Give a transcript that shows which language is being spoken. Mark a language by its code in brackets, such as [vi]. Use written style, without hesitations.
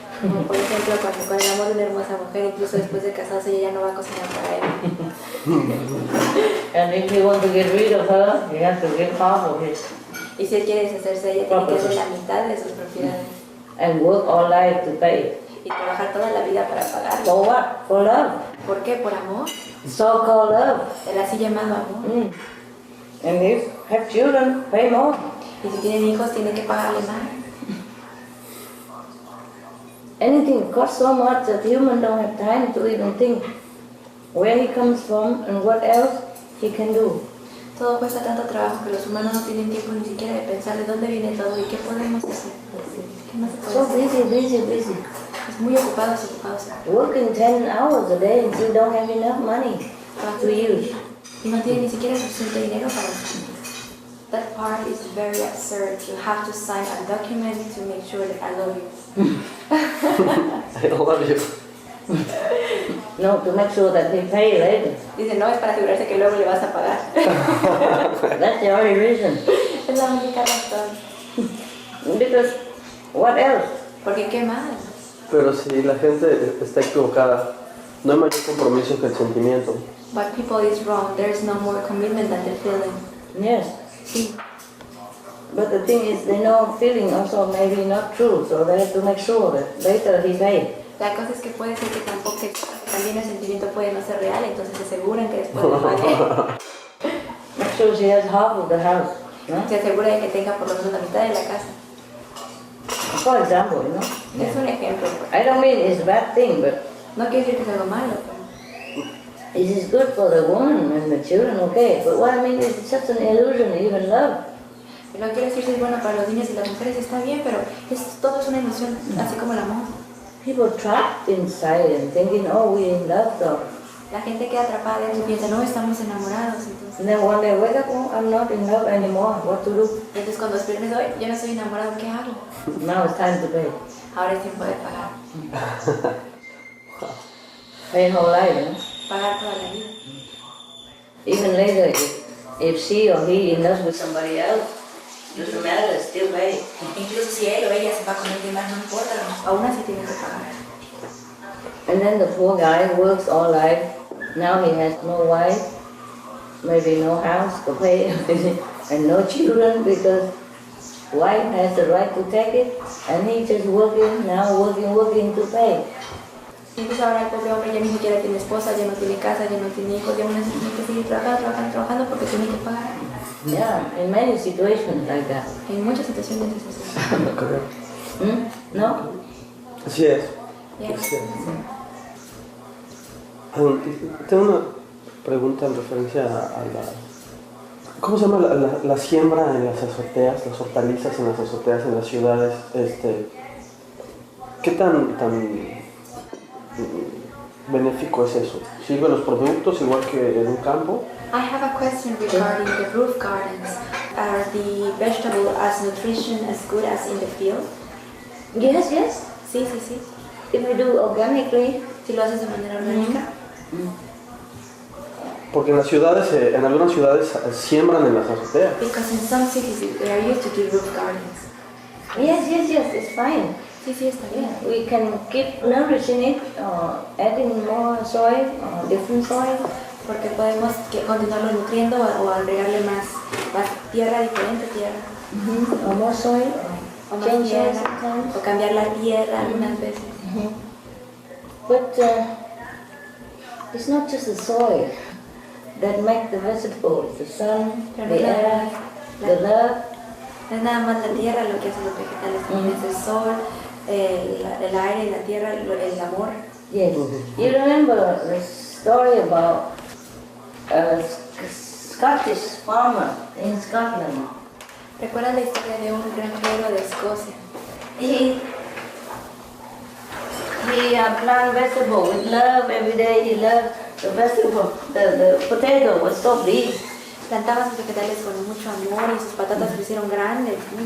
[es] Como por ejemplo, cuando el amor de una hermosa mujer, incluso después de casarse, ella ya no va a cocinar para él. [en] And if you want to get rid of her, you have to give half of it. [es] Y si él quiere deshacerse de ella, tiene que hacer la mitad de sus propiedades. [en] And work all life to pay. [es] Y trabajar toda la vida para pagar. [en] For what? For love. [es] ¿Por qué? ¿Por amor? [en] So-called love. [es] El así llamado amor. [en] And if have children, pay more. [es] Y si tienen hijos, tienen que pagarle más. [en] Anything costs so much that humans don't have time to even think where he comes from and what else he can do. [es] Todo cuesta tanto trabajo que los humanos no tienen tiempo ni siquiera de pensar de dónde viene todo y qué podemos hacer. ¿Qué más se puede [en] So [es] hacer? [en] busy. [es] Es muy ocupados. [en] Working 10 hours a day and still don't have enough money to use. [es] Y no tienen ni siquiera suficiente dinero para usar. [en] That part is very absurd. You have to sign a document to make sure that I love you. I love you. No, to make sure that he pay later. [es] Dice, no, es para asegurarse que luego le vas a pagar. [en] That's the only reason. [es] Es la única razón. [en] Because what else? [es] Porque qué más. Pero si la gente está equivocada, no hay mayor compromiso que el sentimiento. [en] But people is wrong. There is no more commitment than the feeling. Yes. [es] Sí. [en] But the thing is, they know feeling also maybe not true, so they have to make sure that later he pay. [es] La cosa es que puede ser que tampoco también el sentimiento puede no ser real, entonces se aseguran que después le pague. [en] Make sure she has half of the house. No? [es] Se asegura de que tenga por lo menos la mitad de la casa. [en] For example, you know. [es] Es un ejemplo. [en] I don't mean it's a bad thing, but [es] No quiere decir que es algo malo. [en] it is good for the woman and the children, okay. But what I mean is it's just an illusion, even love. [es] Lo que quiero decir es bueno para los niños y las mujeres está bien, pero todo es una ilusión, así como el amor. [en] People trapped inside and thinking, oh, we're in love though. [es] La gente queda atrapada dentro y piensa, no, estamos enamorados. Entonces, [en] And then one day wake up, oh, I'm not in love anymore. What to do? [es] entonces cuando despiertes hoy, yo no estoy enamorado, ¿qué hago? [en] Now it's time to pay. [es] Ahora es tiempo de pagar. [en] Pay whole life, you know? [es] Pagar toda la vida. [en] Even later, if she or he in love with somebody else, doesn't matter, still pay. [es] Incluso si él o ella se va con alguien más, no importa, aún así tiene que pagar. [en] And then the poor guy works all life. Now he has no wife, maybe no house to pay, and no children because wife has the right to take it, and he just working to pay. [es] Entonces ahora el pobre hombre ya ni siquiera tiene esposa, ya no tiene casa, ya no tiene hijos, ya aún así tiene que seguir trabajando porque tiene que pagar. [en] Yeah, in many situations like that. [es] En muchas situaciones es así. No creo. No? Así es. [en] Yeah. [es] Así es. Tengo una pregunta en referencia a la... ¿Cómo se llama la siembra en las azoteas, las hortalizas en las azoteas en las ciudades? ¿Qué tan benéfico es eso? ¿Sirven los productos igual que en un campo? [en] I have a question regarding the roof gardens. Are the vegetables as nutrition as good as in the field? Yes. [es] Sí. [en] If we do organically, [es] Si lo haces de manera orgánica. Porque en las ciudades, en algunas ciudades siembran en las azoteas. [en] Because in some cities they are used to do roof gardens. yes, it's fine. [es] Sí, está bien. [en] We can keep nourishing it, adding more soil, different soil. [es] Porque podemos continuarlo nutriendo o agregarle más tierra, diferente tierra. [en] Or more soil, [es] O más [en] change soil [es] tierra, [en] sometimes. [es] o cambiar la tierra algunas veces. [en] But it's not just the soil that makes the vegetables, the sun, the air, the love. [es] No es nada más la tierra lo que hace los vegetales, también es el sol, el aire, la tierra, el amor. [en] Yes. You remember the story about a Scottish farmer in Scotland? [es] ¿Recuerdas la historia de un granjero de Escocia? [en] He plant vegetable with love every day. He loved the vegetable. The potato was so big. [es] Plantaba sus vegetales con mucho amor y sus patatas se hicieron grandes.